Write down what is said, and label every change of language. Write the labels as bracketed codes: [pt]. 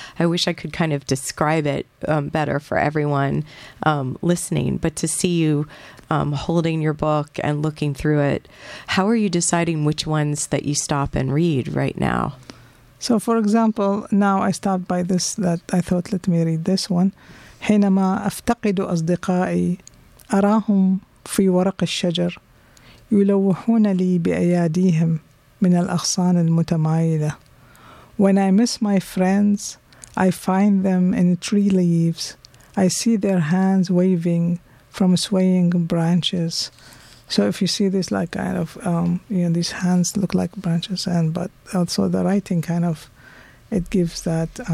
[en] I wish I could kind of describe it better for everyone listening, but to see you holding your book and looking through it, how are you deciding which ones that you stop and read right now? So, for example, now I stopped by this that I thought, let me read this one. [ar] حينما أفتقد أصدقائي أراهم في ورق الشجر يلوحون لي بأياديهم من الأغصان المتمايلة. [en] When I miss my friends, I find them in tree leaves. I see their hands waving from swaying branches. So if you see this, like kind of, these hands look like branches, but also the writing kind of, it gives that